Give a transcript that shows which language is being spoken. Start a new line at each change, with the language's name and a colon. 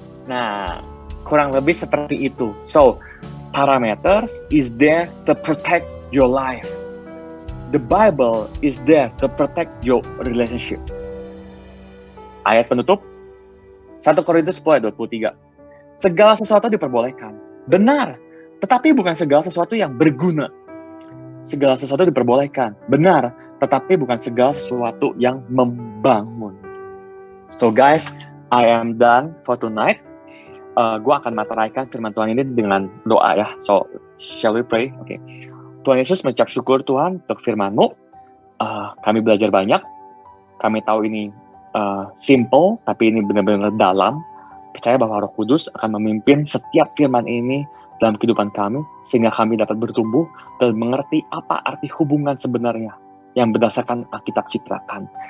Indonesian: Nah, kurang lebih seperti itu.
English: So, parameters is there to protect your life. The Bible is there to protect your relationship.
Indonesian: Ayat penutup 1 Korintus 10 ayat 23. Segala sesuatu diperbolehkan. Benar, tetapi bukan segala sesuatu yang berguna. Segala sesuatu diperbolehkan. Benar, tetapi bukan segala sesuatu yang membangun.
English: So guys, I am done for tonight.
Indonesian: Gue akan materaikan firman Tuhan ini dengan doa ya.
English: So, shall we pray? Okay.
Indonesian: Tuhan Yesus, mengucap syukur Tuhan untuk firman-Mu. Kami belajar banyak. Kami tahu ini simple, tapi ini benar-benar dalam. Percaya bahwa Roh Kudus akan memimpin setiap firman ini dalam kehidupan kami, sehingga kami dapat bertumbuh dan mengerti apa arti hubungan sebenarnya yang berdasarkan Alkitab citrakan.